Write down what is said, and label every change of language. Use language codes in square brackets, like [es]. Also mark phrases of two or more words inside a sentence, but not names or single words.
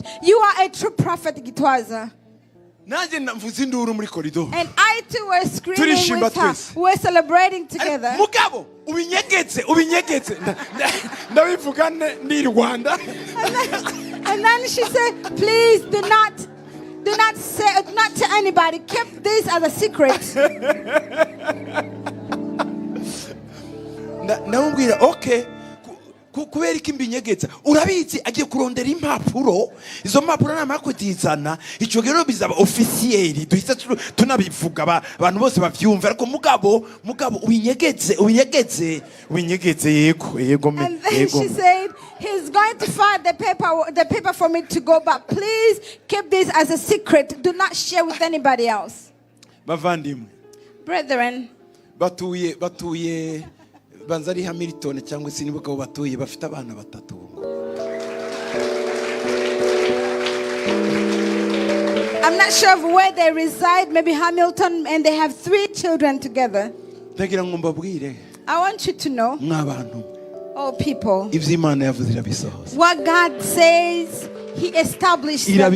[en] You are a true prophet, Gitwaza. And I too were screaming with her. We were celebrating together. And then she said, please do not tell anybody. Keep this as a secret. Okay. [rn] Kubera iki mbinyegetsa urabizi agiye kurondera impapuro izo mpapuro namakutizana ico gero bizaba officiel duhita tunabivuga abantu bose bavyumva ariko mugabo ubinyegetse yego [en] and then she said he's going to find the paper for me to go, but please keep this as a secret. Do not share with anybody else. [rn] Bavandimwe, [en] brethren, [rn] batuye banzari Hamilton cyangwa sinibuka batuye bafite abana batatu. [en] I'm not sure of where they reside, maybe Hamilton, and they have 3 children together. I want you to know, oh people, what God says, He established them.